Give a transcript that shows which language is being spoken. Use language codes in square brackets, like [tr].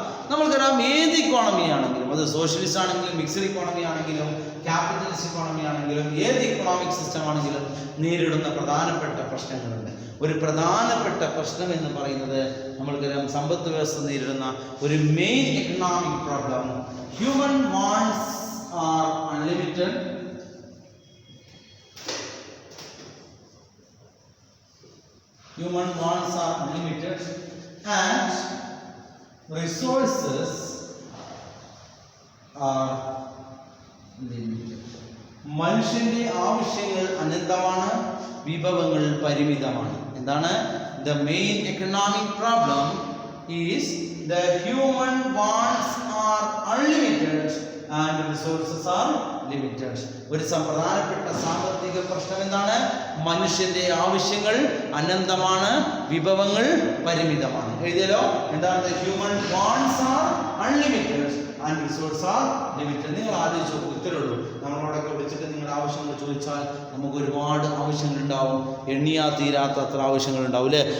[ml] നമ്മൾക്കറിയാം, ഏത് ഇക്കോണമി ആണെങ്കിലും, അത് സോഷ്യലിസ്റ്റ് ആണെങ്കിലും മിക്സഡ് ഇക്കോണമി ആണെങ്കിലും ക്യാപിറ്റലിസ്റ്റ് ഇക്കോണമി ആണെങ്കിലും ഏത് ഇക്കണോമിക് സിസ്റ്റം ആണെങ്കിലും നേരിടുന്ന പ്രധാനപ്പെട്ട പ്രശ്നങ്ങളുണ്ട്. ഒരു പ്രധാനപ്പെട്ട പ്രശ്നം എന്ന് പറയുന്നത് നമ്മൾക്കറിയാം, സമ്പദ് വ്യവസ്ഥ നേരിടുന്ന ഒരു main economic problem, [en] Human wants are unlimited. Human wants are unlimited and resources are limited. [ml] മനുഷ്യന്റെ ആവശ്യങ്ങൾ അനന്തമാണ്, വിഭവങ്ങൾ പരിമിതമാണ്. എന്താണ്? [en] The main economic problem is that human wants are unlimited and resources are limited. [ml] ഒരു പ്രധാനപ്പെട്ട സാമ്പത്തിക പ്രശ്നം എന്താണ്? മനുഷ്യന്റെ ആവശ്യങ്ങൾ അനന്തമാണ്, വിഭവങ്ങൾ പരിമിതമാണ്. എഴുതിയല്ലോ, എന്താണ്? [en] Human wants are unlimited and resource are limited. [ml] നിങ്ങൾ ആലോചിച്ച് നോക്കൂ, ഇത്രയേ ഉള്ളൂ. നമ്മളോടൊക്കെ വിളിച്ചിട്ട് നിങ്ങളുടെ ആവശ്യങ്ങൾ ചോദിച്ചാൽ നമുക്ക് ഒരുപാട് ആവശ്യങ്ങളുണ്ടാവും, എണ്ണിയാ തീരാത്തത്ര ആവശ്യങ്ങളുണ്ടാവും അല്ലേ?